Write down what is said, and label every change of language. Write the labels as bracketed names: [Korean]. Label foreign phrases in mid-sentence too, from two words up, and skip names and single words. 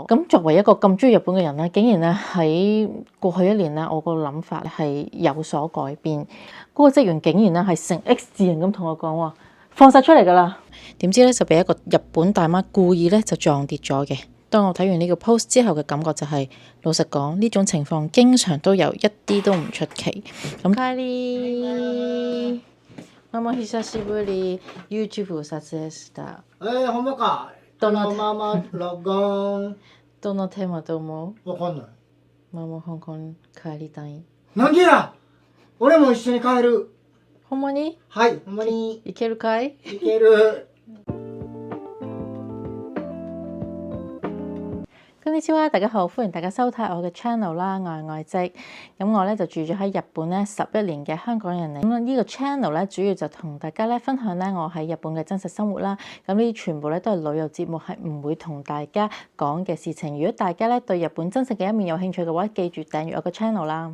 [Cantonese] 咁作為一個咁中意日本嘅人咧，竟然咧喺過去1年咧，我個諗法係有所改變。嗰個職員竟然咧係成 X 字形咁同我講話，放晒出嚟㗎啦。點知咧就俾一個日本大媽故意咧就撞跌咗嘅。當我睇完呢個 post 之後嘅感覺就係，老實講呢種情況經常都有，一啲都唔出奇。 [Japanese] 咁帰りママ久しぶり YouTube 撮影した。ほんまか。ママ録音。どのテーマと思う？わかんない。ママ香港帰りたい。なんでや。俺も一緒に帰る。ほんまに？はい、ほんまに。いけるかい？いける。こんにちは， [Cantonese] 大家好，歡迎大家收睇我嘅 channel 啦，我係愛織。咁我咧就住咗喺日本咧11年嘅香港人嚟。咁呢個 channel 咧主要就同大家咧分享咧我喺日本嘅真實生活啦。咁呢啲全部咧都係旅遊節目，係唔會同大家講嘅事情。如果大家咧對日本真實嘅一面有興趣嘅話，記住訂閱我個 channel 啦。